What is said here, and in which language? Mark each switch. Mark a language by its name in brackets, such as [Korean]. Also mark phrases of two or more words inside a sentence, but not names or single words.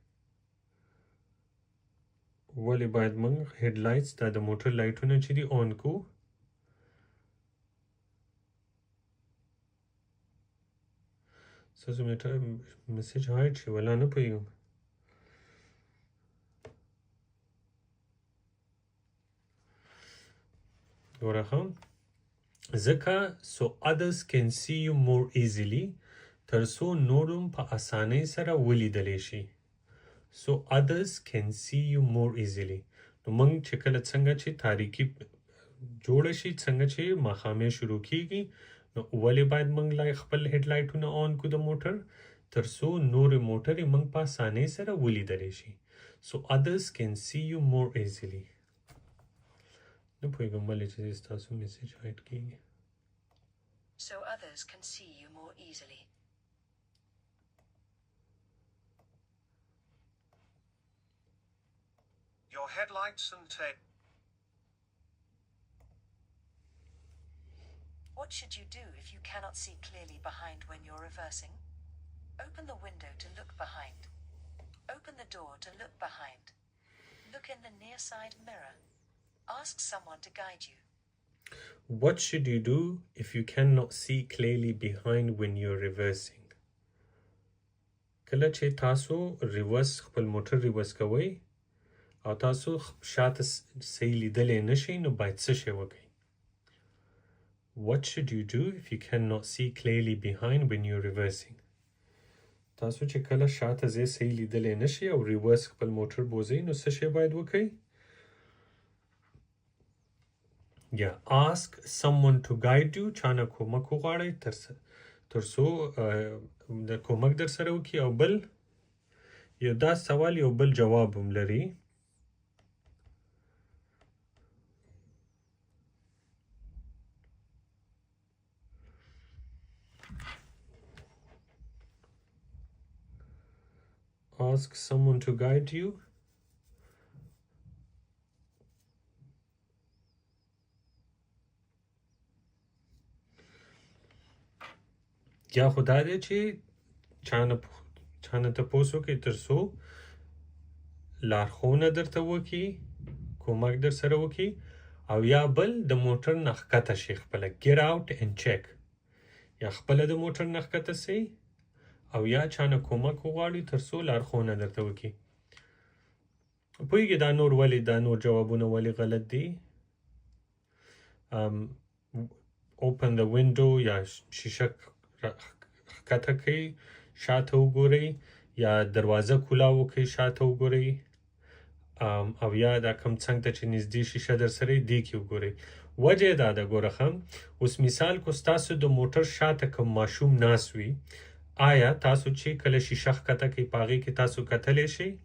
[Pashto] ولې باید موږ هیډلایټس دا د موټر لایټونه چې دي اون کو ستاسو [English] message hide [Pashto] شي ولا نه پوهېږم ګوره ښه ځکه so [English] others can see you more easily [Pashto] تر څو نورم په اسانۍ سره ولیدلی شي [English] so others can see you more easily [Pashto] نو موږ چې کله څنګه چې تاریکی جوړه شي څنګه چې ماښامې شروع کیږي نو ولې باید موږ خپل هیډلایټونه اون کو د موټر تر څو نور موټرې موږ په اسانۍ سره ولیدلی شي [English] so others can see you more easily [Pashto] نه پوهېږم ولې چې ستاسو [English] message hide [Pashto] کیږي [English] So others can see you more easily. Your headlights and tail. What should you do if you cannot see clearly behind when you're reversing? Open the window to look behind. Open the door to look behind. Look in the near side mirror. Ask someone to guide you. What should you do if you cannot see clearly behind when you're reversing? [Pashto] کله چې تاسو ریورس خپل موټر ریورس کوئ او تاسو شاته صحیح لیدلی نشئ نو باید څه شی وکئ [English] What should you do if you cannot see clearly behind when you're reversing? [Pashto] تاسو چې کله شاته ځای صحیح لیدلی نشئ او ریورس خپل موټر بوځئ نو څه شی باید وکئ [English] Yeah, ask someone to guide you [Pashto] چانه کومک وغواړئ تر څو د کومک در سره وکړي او بل یو دا سوال یو بل جواب هم لري [English] Ask someone to guide you [Pashto] یا خدا دې چې چانه تپوس وکړي تر څو لارښوونه درته وکړي کومک در سره وکړي او یا بل د موټر نه ښکته شي خپله [English] get out and check [Pashto] یا خپله د موټر نه ښکته سئ او یا چانه کومک وغواړي تر څو لارښوونه درته وکړي پوهېږي دا نور جوابونه ولې غلط دي [English] open the window [Pashto] یا شیشه ښکته کړئ شاته وګورئ یا دروازه کولاو کړئ شاته وګورئ او یا دا کوم څنګ ته چې نږدې شیشه در سره یې دې کې وګورئ وجه یې دا ده ګوره ښه اوس مثال کو ستاسو د موټر شاته کوم ماشوم ناست وي آیا تاسو چې کله شیشه ښکته کړئ په هغې کې تاسو کتلی شئ